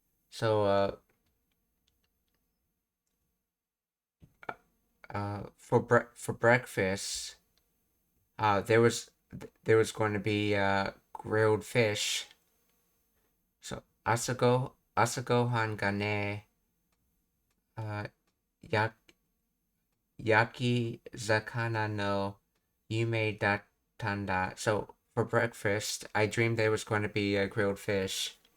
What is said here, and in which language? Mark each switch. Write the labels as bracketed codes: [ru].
[en] So, for breakfast, there was going to be grilled fish. So, [ja] 朝ごはんがね、や、焼き魚の夢だったんだ。 [en] So, for breakfast, I dreamed there was going to be a grilled fish.